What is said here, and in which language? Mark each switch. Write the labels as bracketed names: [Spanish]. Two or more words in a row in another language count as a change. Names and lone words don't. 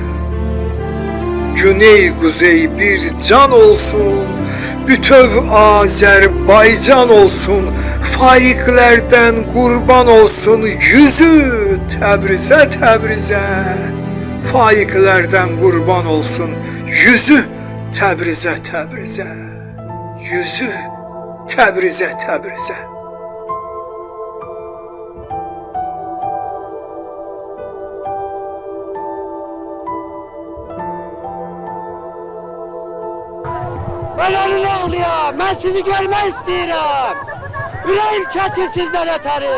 [Azerbaijani] Güney quzey bir can olsun, bütöv Azərbaycan olsun, faiqlərdən qurban olsun, yüzü Təbrizə, Təbrizə. Faiqlərdən qurban olsun, yüzü Təbrizə, Təbrizə. Yüzü Təbrizə, Təbrizə. [Turkish] Ben onun oğluyum, ben sizi görmek istiyorum. [Azerbaijani] Yüreğim keçir sizden öteri.